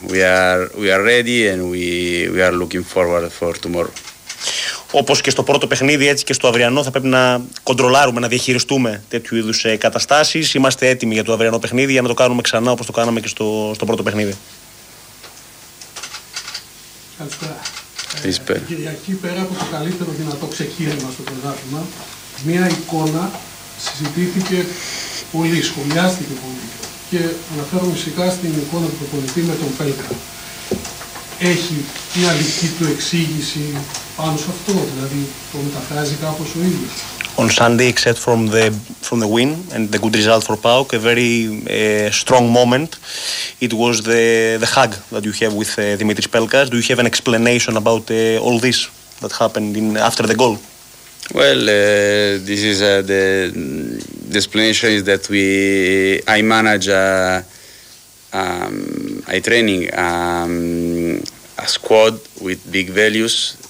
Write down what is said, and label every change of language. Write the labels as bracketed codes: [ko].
[en] We are ready and we are looking forward for tomorrow. [el] Όπως και στο πρώτο παιχνίδι, έτσι και στο αυριανό θα πρέπει να κοντρολάρουμε, να διαχειριστούμε τέτοιου είδους καταστάσεις. Είμαστε έτοιμοι για το αυριανό παιχνίδι, για να το κάνουμε ξανά όπως το κάναμε και στο πρώτο παιχνίδι. Καλησπέρα. Κυριακή, πέρα από το καλύτερο δυνατό ξεκίνημα στο πρωτάθλημα, μία εικόνα συζητήθηκε πολύ, σχολιάστηκε πολύ. Και αναφέρομαι φυσικά στην εικόνα του προπονητή με τον Πέλκα. Έχει μια δική του εξήγηση πάνω σε αυτό, δηλαδή το μεταφράζει κάπως ο ίδιος? [en] On Sunday, except from the win and the good result for PAOK, a very strong moment, it was the hug that you have with Dimitris Pelkas. Do you have an explanation about all this that happened after the goal? Well, this is the explanation is that I manage a training a squad with big values.